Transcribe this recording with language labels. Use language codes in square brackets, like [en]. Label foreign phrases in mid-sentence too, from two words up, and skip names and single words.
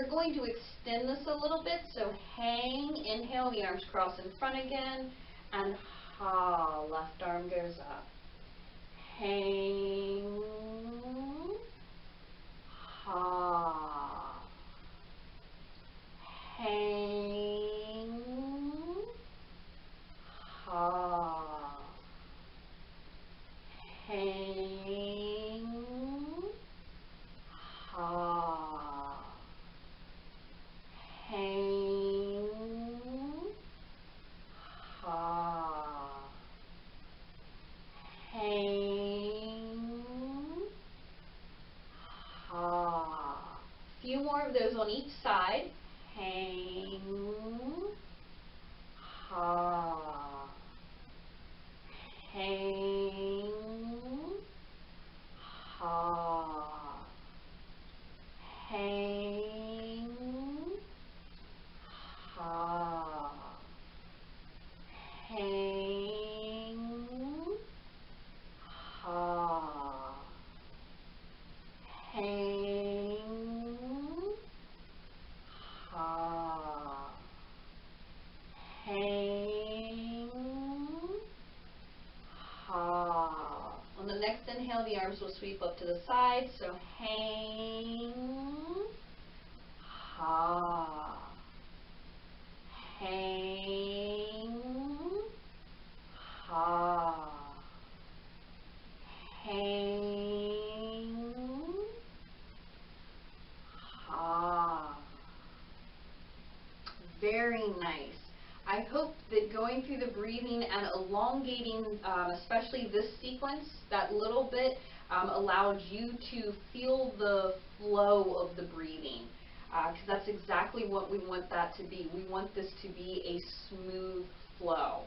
[en] going to extend this a little bit, so hang, inhale, the arms cross in front again, and ha, left arm goes up. Hang, ha, hang, ha, hang, ha, hang, ha, hang, ha. A few more of those on each side. Hang, ha, hang, ha, hang, ha, hang, ha, hang, ha, hang, ha. On the next inhale, the arms will sweep up to the side, so hang, ha, hang, ha, hang, ha. Very nice. I hope that going through the breathing and elongating, especially this sequence, that little bit, allowed you to feel the flow of the breathing. Because that's exactly what we want that to be. We want this to be a smooth flow.